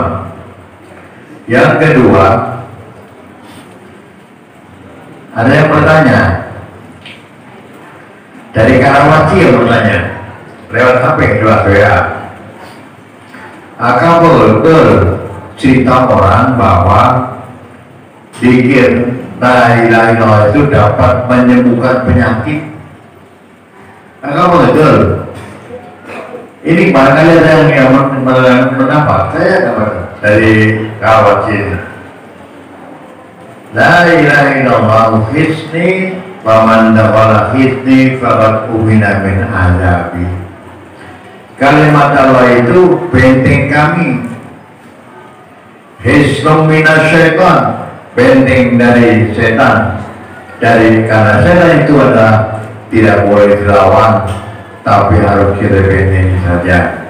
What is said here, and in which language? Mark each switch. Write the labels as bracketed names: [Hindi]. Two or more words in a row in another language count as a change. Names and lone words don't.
[Indonesian] Yang kedua, ada yang bertanya dari Karawaci, yang bertanya lewat HP lewat WA, akan betul cerita orang bahwa zikir [Arabic] لا إله إلا الله [Indonesian] itu dapat menyembuhkan penyakit. Akan betul? Ini barangkali ada yang mendapat, saya dapat dari Karawaci. [Arabic] لا إله إلا الله حصني ومن دخل حصني فقد أمن من عذابي. [Indonesian] Kalimat Allah itu benteng kami. [Arabic] حصن من الشيطان, [Indonesian] benteng dari setan. Karena setan itu adalah tidak boleh dilawan, tapi harus kita bentengi saja.